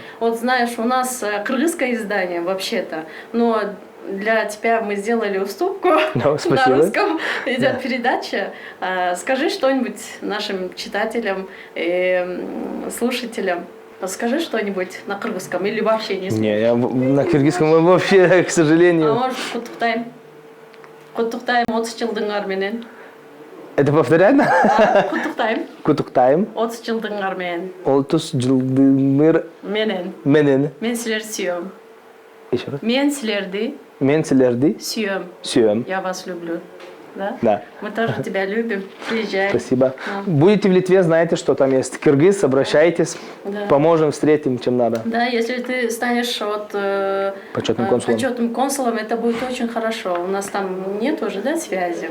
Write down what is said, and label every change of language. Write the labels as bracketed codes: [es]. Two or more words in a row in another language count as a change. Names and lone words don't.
[ru] Вот знаешь, у нас кыргызское издание вообще-то, но для тебя мы сделали уступку. Ну, на спасибо. русском идет передача. Скажи что-нибудь нашим читателям и слушателям. Скажи что-нибудь на кыргызском или вообще не знаешь? Не, я на киргизском вообще, к сожалению. А может, [ky] куттуктайм? Куттуктайм 30 жылдыңар менен. [ru] Это повторять? [ky] Куттуктайм Кутуктайм. 30 жылдыңар менен. 30 жылдымыр Менен. менен. Мен силерди сүйөм. [ru] Еще раз. [ky] Мен силерди Мен силерди сүйөм. сүйем. [ru] Я вас люблю. Да? Да. Мы тоже тебя любим. Приезжай. Спасибо. Будете в Литве, знаете, что там есть киргиз, обращайтесь, Да. поможем, встретим, чем надо. Да, если ты станешь вот, Почетным консулом. почетным консулом, это будет очень хорошо. У нас там нет уже, да, связи?